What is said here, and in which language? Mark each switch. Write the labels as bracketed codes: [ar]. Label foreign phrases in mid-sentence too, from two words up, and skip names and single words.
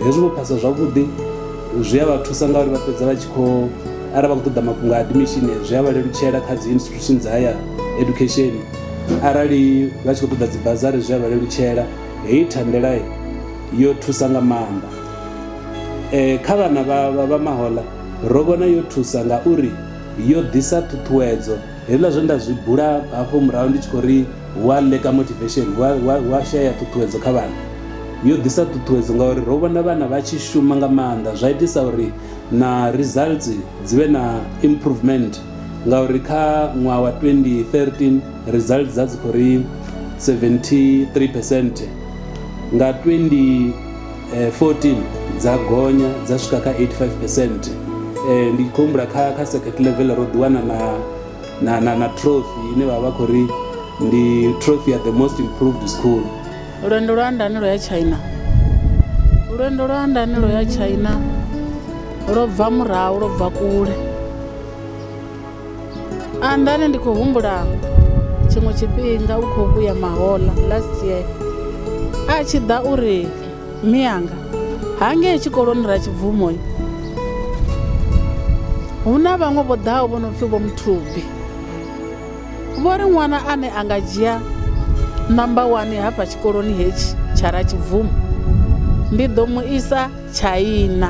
[ve] Hezwi vho phasa zwavhuḓi zwi a vha thusa ngauri vha fhedza vha tshi khou, arali vha khou ṱoḓa mafhungo a admission zwi a vha lelutshela kha dzi institutions dza [en] higher education, [ve] arali vha tshi khou ṱoḓa dzi bazari zwi a vha lelutshela. Hei thandela yo thusa nga maanḓa. Kha vhana vha mahoḽa ro vhona yo thusa nga uri yo ḓisa ṱhuṱhuwedzo, hezwiḽa zwe nda zwi bula hafho murahu ndi tshi khou ri wa [en] lack motivation, [ve] wa shaya ṱhuṱhuwedzo kha vhana, yo ḓisa ṱhuṱhuwedzo ngauri ro vhona vhana vha tshi shuma nga maanḓa, zwa itisa uri na results dzi vhe na improvement ngauri kha ṅwaha wa 2013 results dza dzi khou ri 73%, nga 2014 dza gonya dza swika kha 85%. Ndi khou humbula kha [en] second level [ve] ro ḓiwana na trophy ine vha vha khou ri ndi trophy ya [en] the most improved school. [ve] Lwendo lwa ndanelo ya China, lwendo lwa ndanelo ya China lo bva murahu, lo bva kule. Andani ndi khou humbula tshiṅwe tshifhinga u khou vhuya mahoḽa [en] last year [ve] a tshi ḓa uri miyanga hangei tshikoloni ra Tshibvumo hu na vhaṅwe vho ḓaho vho no pfhi vho Muthubi, vho ri ṅwana ane a nga dzhia number 1 hafha tshikoloni hetshi tsha ra Tshibvumo ndi ḓo mu isa China.